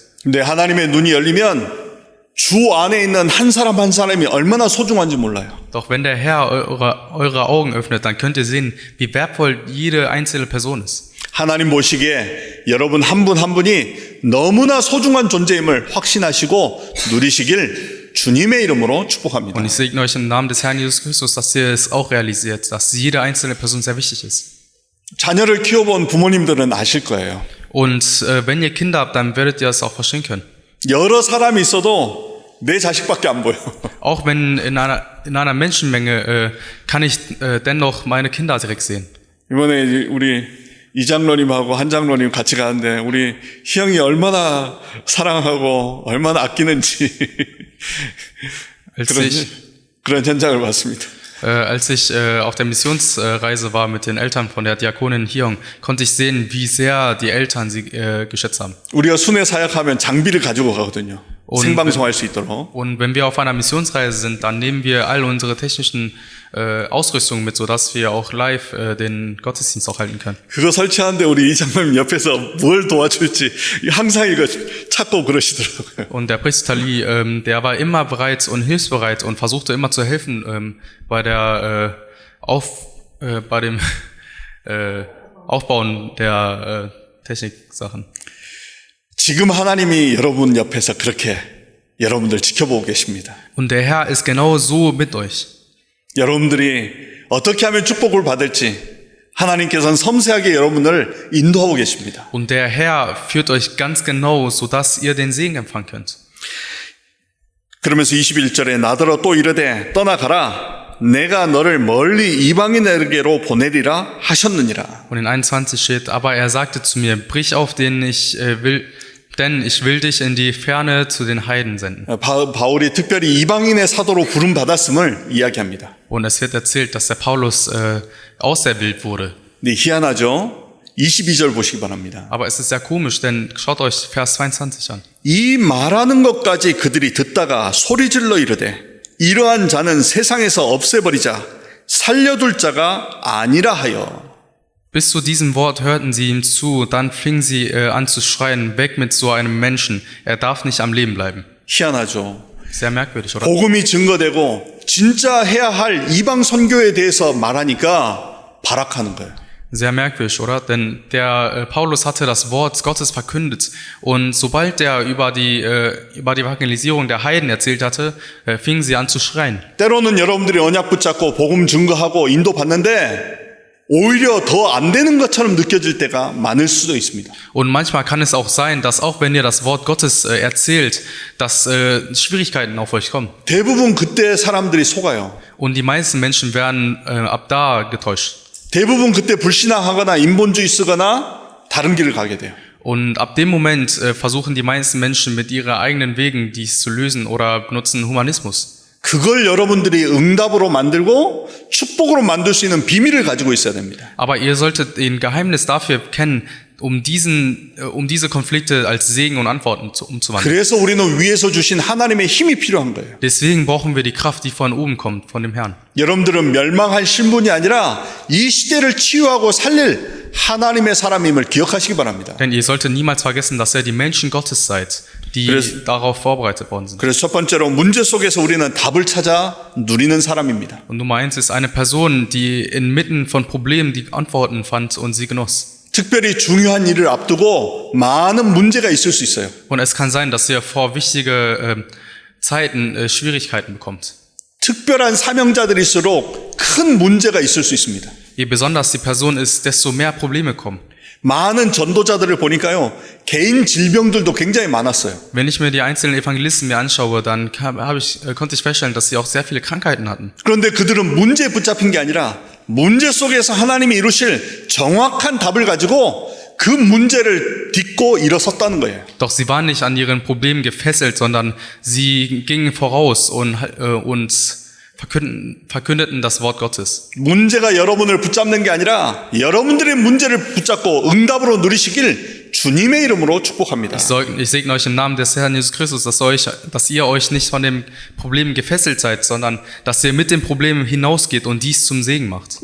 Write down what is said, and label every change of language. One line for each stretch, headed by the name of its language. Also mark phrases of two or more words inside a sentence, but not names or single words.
Korean: 근데 하나님의 눈이 열리면 주 안에 있는 한 사람 한 사람이 얼마나 소중한지 몰라요.
German: Doch wenn der Herr eure Augen öffnet, dann könnt ihr sehen, wie wertvoll jede einzelne Person ist.
Korean: 하나님 보시기에 여러분 한 분 한 분이 너무나 소중한 존재임을 확신하시고 누리시길 주님의 이름으로 축복합니다.
German: Und ich segne euch im Namen des Herrn Jesus Christus, dass ihr es auch realisiert, dass jede einzelne Person sehr wichtig ist.
Korean: 자녀를 키워본 부모님들은 아실 거예요.
German: Und wenn ihr Kinder habt, dann werdet ihr es auch verstehen können.
Korean: 여러 사람이 있어도 내 자식밖에 안 보여.
German: Auch wenn in einer Menschenmenge kann ich dennoch meine Kinder direkt sehen.
Korean: 이번에 우리 이장로님하고 한장로님 같이 가는데 우리 희영이 얼마나 사랑하고 얼마나 아끼는지 그런 현장을 봤습니다.
German: Als ich auf der Missionsreise war mit den Eltern von der Diakonin Hyung, konnte ich sehen, wie sehr die Eltern sie geschätzt haben.
Korean: 우리가 순회 사역하면 장비를 가지고 가거든요. 생방송할 수 있도록.
German: Und wenn wir auf einer Missionsreise sind, dann nehmen wir all unsere technischen Ausrüstung mit, sodass wir auch live den Gottesdienst auch halten können.
Korean: 그거 설치하는데 우리 이장로님 옆에서 뭘 도와줄지 항상 이거 찾고 그러시더라고요.
German: Und der Priester Lee, der war immer bereit und hilfsbereit und versuchte immer zu helfen bei dem Aufbauen der Techniksachen.
Korean: 지금 하나님이 여러분 옆에서 그렇게 여러분들 지켜보고 계십니다.
German: Und der Herr ist genau so mit euch.
Korean: 여러분들이 어떻게 하면 축복을 받을지 하나님께서는 섬세하게 여러분을 인도하고 계십니다.
German: Und der Herr führt euch ganz genau, sodass ihr den Segen empfangen könnt.
Korean: 그러면서 21절에 나더러 또 이르되 떠나가라 내가 너를 멀리 이방인에게로 보내리라 하셨느니라.
German: Und in 21 steht, aber er sagte zu mir, brich auf, denn ich will denn ich will dich in die Ferne zu den Heiden senden.
Korean: 바울이 특별히 이방인의 사도로 부름 받았음을 이야기합니다.
German: Und es wird erzählt, dass der Paulus auserwählt wurde.
Korean: 네, 희한하죠? 22절 보시기 바랍니다.
German: Aber es ist sehr komisch, denn schaut euch Vers 22 an.
Korean: 이 말하는 것까지 그들이 듣다가 소리질러 이르되 이러한 자는 세상에서 없애버리자 살려둘 자가 아니라 하여.
German: Bis zu diesem Wort hörten sie ihm zu, dann fingen sie an zu schreien, weg mit so einem Menschen, er darf nicht am Leben bleiben.
Korean: 희한하죠?
German: Sehr merkwürdig, oder?
Korean: 복음이 증거되고 진짜 해야 할 이방 선교에 대해서 말하니까 발악하는 거예요.
German: Sehr merkwürdig, oder? Denn der Paulus hatte das Wort Gottes verkündet und sobald er über die Evangelisierung der Heiden erzählt hatte, fingen sie an zu schreien.
Korean: 때로는 여러분들이 언약 붙잡고 복음 증거하고 인도 받는데 오히려 더 안 되는 것처럼 느껴질 때가 많을 수도 있습니다.
German: Und manchmal kann es auch sein, dass auch wenn ihr das Wort Gottes erzählt, dass Schwierigkeiten auf euch kommen.
Korean: 대부분 그때 사람들이 속아요.
German: Und die meisten Menschen werden ab da getäuscht.
Korean: 대부분 그때 불신앙하거나 인본주의 쓰거나 다른 길을 가게 돼요.
German: Und ab dem Moment versuchen die meisten Menschen mit ihren eigenen Wegen dies zu lösen oder benutzen Humanismus.
Korean: 그걸 여러분들이 응답으로 만들고 축복으로 만들 수 있는 비밀을 가지고 있어야 됩니다.
German: Aber ihr solltet ein Geheimnis dafür kennen, um diese Konflikte als Segen und Antworten umzuwandeln.
Korean: 그래서 우리는 위에서 주신 하나님의 힘이 필요한 거예요.
German: Deswegen brauchen wir die Kraft, die von oben kommt, von dem Herrn.
Korean: 여러분들은 멸망할 신분이 아니라 이 시대를 치유하고 살릴 하나님의 사람임을 기억하시기 바랍니다.
German: Denn ihr solltet niemals vergessen, dass ihr die Menschen Gottes seid, die darauf vorbereitet worden sind.
Korean: 그래서 첫 번째로 문제 속에서 우리는 답을 찾아 누리는 사람입니다.
German: Und Nummer 1 ist eine Person, die inmitten von Problemen die Antworten fand und sie genoss.
Korean: 특별히 중요한 일을 앞두고 많은 문제가 있을 수 있어요.
German: Und es kann sein, dass ihr vor wichtige Zeiten Schwierigkeiten bekommt.
Korean: 특별한 사명자들일수록 큰 문제가 있을 수 있습니다.
German: Je besonders die Person ist, desto mehr Probleme kommen.
Korean: 많은 전도자들을 보니까요, 개인 질병들도 굉장히 많았어요.
German: Wenn ich mir die einzelnen Evangelisten mir anschaue, dann konnte ich feststellen, dass sie auch sehr viele Krankheiten hatten.
Korean: 그런데 그들은 문제에 붙잡힌 게 아니라 문제 속에서 하나님이 이루실 정확한 답을 가지고 그 문제를 딛고 일어섰다는 거예요.
German: Doch sie waren nicht an ihren Problemen gefesselt, sondern sie gingen voraus und verkündeten das Wort Gottes.
Korean: 문제가 여러분을 붙잡는 게 아니라 여러분들의 문제를 붙잡고 응답으로 누리시길 주님의 이름으로 축복합니다.
German: Ich segne euch im Namen des Herrn Jesus Christus, dass ihr euch nicht von dem Problem gefesselt seid, sondern dass ihr mit dem Problem hinausgeht und dies zum Segen macht.